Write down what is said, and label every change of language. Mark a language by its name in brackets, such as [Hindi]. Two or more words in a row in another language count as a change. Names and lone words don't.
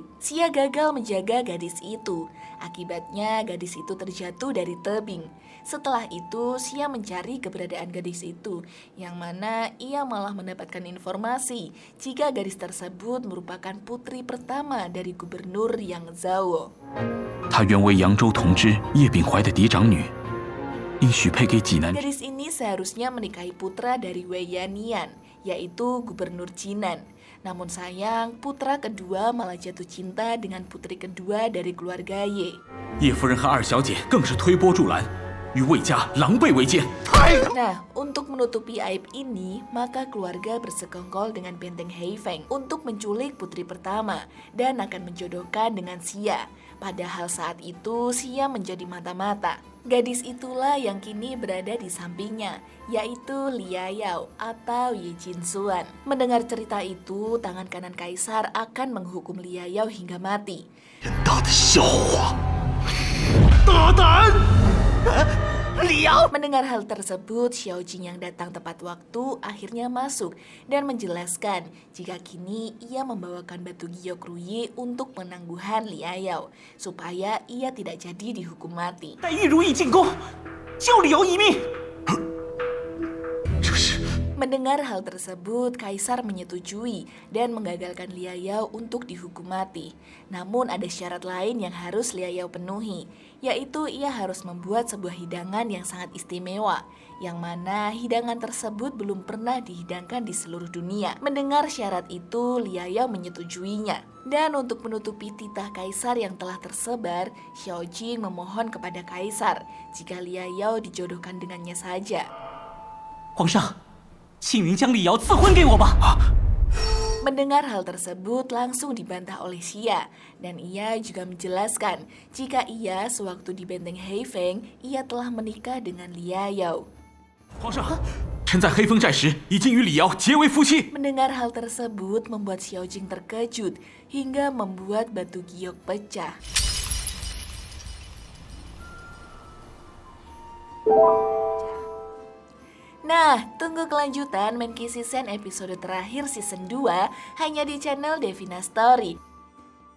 [Indonesian] Xia gagal menjaga gadis itu. Akibatnya gadis itu terjatuh dari tebing. Setelah itu Xia mencari keberadaan gadis itu, yang mana ia malah mendapatkan informasi jika gadis tersebut merupakan putri pertama dari gubernur Yang Zhao. [Chinese] 她原为扬州同知叶秉怀的嫡长女，应许配给济南。 [Indonesian] Gadis ini seharusnya menikahi putra dari Wei Yanian, yaitu gubernur Jinan. Namun sayang, putra kedua malah jatuh cinta dengan putri kedua dari keluarga Ye. [Chinese] 叶夫人和二小姐更是推波助澜，与魏家狼狈为奸。 [Indonesian] Nah, untuk menutupi aib ini, maka keluarga bersekongkol dengan benteng Heifeng untuk menculik putri pertama dan akan menjodohkan dengan Xia. Padahal saat itu Xia menjadi mata-mata. Gadis itulah yang kini berada di sampingnya, yaitu Liu Yao atau Ye Jinxuan. Mendengar cerita itu, tangan kanan Kaisar akan menghukum Liu Yao hingga mati. [Chinese] 天大的笑话！大胆！ [Indonesian] Mendengar hal tersebut, Xiao Jing yang datang tepat waktu akhirnya masuk dan menjelaskan jika kini ia membawakan batu giok Ruyi untuk penangguhan Liu Yao supaya ia tidak jadi dihukum mati. [Chinese] 待玉如意进宫，救李瑶一命。这是 [Indonesian] Mendengar hal tersebut, Kaisar menyetujui dan menggagalkan Liu Yao untuk dihukum mati. Namun ada syarat lain yang harus Liu Yao penuhi, yaitu ia harus membuat sebuah hidangan yang sangat istimewa, yang mana hidangan tersebut belum pernah dihidangkan di seluruh dunia. Mendengar syarat itu, Liu Yao menyetujuinya. Dan untuk menutupi titah Kaisar yang telah tersebar, Xiao Jing memohon kepada Kaisar jika Liu Yao dijodohkan dengannya saja. [Chinese] 皇上，请您将李瑶赐婚给我吧。 [Indonesian] Mendengar hal tersebut langsung dibantah oleh Xia dan ia juga menjelaskan jika ia sewaktu di benteng Heifeng ia telah menikah dengan Liu Yao. [Chinese] 皇上，臣在黑风寨时已经与李瑶结为夫妻。 [Indonesian] Mendengar hal tersebut membuat Xiao Jing terkejut hingga membuat batu giok pecah. Nah, tunggu kelanjutan Menkisi Sen episode terakhir season 2 hanya di channel Devina Story.